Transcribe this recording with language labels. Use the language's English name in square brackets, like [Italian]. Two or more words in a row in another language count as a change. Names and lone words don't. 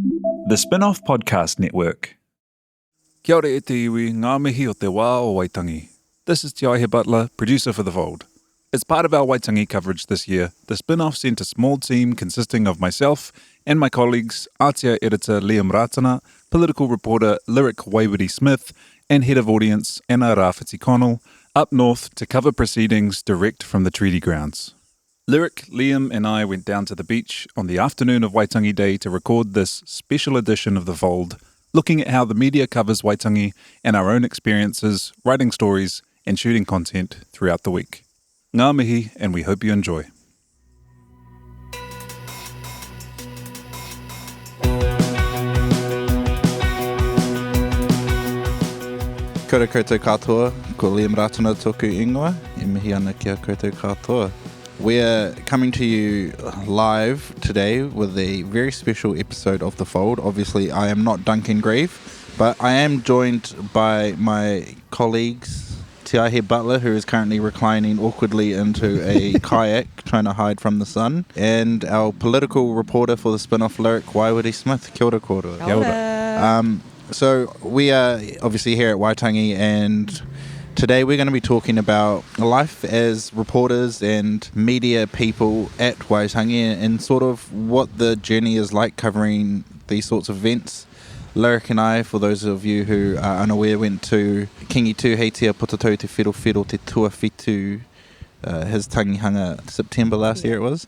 [English] The Spinoff Podcast Network. [Māori] Kia ora e te iwi, ngā mihi o te wā o Waitangi. [English] This is Te Aihe Butler, producer for The Fold. As part of our Waitangi coverage this year, the Spinoff sent a small team consisting of myself and my colleagues, Ātia editor Liam Ratana, political reporter Lyric Waiwiri-Smith, and head of audience Anna Rafiti Connell, up north to cover proceedings direct from the treaty grounds. Lyric, Liam and I went down to the beach on the afternoon of Waitangi Day to record this special edition of The Fold, looking at how the media covers Waitangi and our own experiences, writing stories and shooting content throughout the week. [Māori] Ngā mihi, [English] and we hope you enjoy. [Māori] Kia ora koutou katoa, ko Liam Ratana tōku ingoa, e mihi ana kia koutou katoa. [English] We're coming to you live today with a very special episode of The Fold. Obviously, I am not Duncan Grieve, but I am joined by my colleagues, Te Aihe Butler, who is currently reclining awkwardly into a kayak, trying to hide from the sun, and our political reporter for the Spinoff, Lyric Waiwiri-Smith. [Māori] Kia ora kōrua. Kia ora. [English] So we are obviously here at Waitangi, and today we're going to be talking about life as reporters and media people at Waitangi and sort of what the journey is like covering these sorts of events. Lyric and I, for those of you who are unaware, went to Kingi Tū Heitia Potatau Te Whiro Te Tuawhitu, his tangihanga September last year it was.